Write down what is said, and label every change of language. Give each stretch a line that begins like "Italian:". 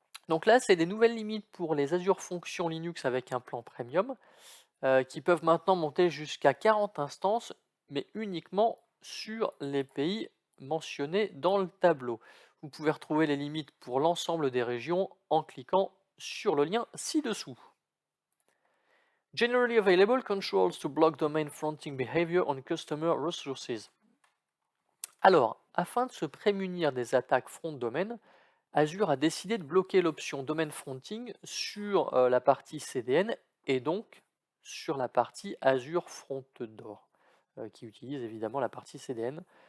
French: Donc là, c'est des nouvelles limites pour les Azure Functions Linux avec un plan premium, qui peuvent maintenant monter jusqu'à 40 instances, mais uniquement sur les pays mentionnés dans le tableau. Vous pouvez retrouver les limites pour l'ensemble des régions en cliquant sur le lien ci-dessous.
English: Generally available controls to block domain fronting behavior on customer resources.
French: Alors, afin de se prémunir des attaques front domaine, Azure a décidé de bloquer l'option domain fronting sur la partie CDN et donc sur la partie Azure Front Door, qui utilise évidemment la partie CDN.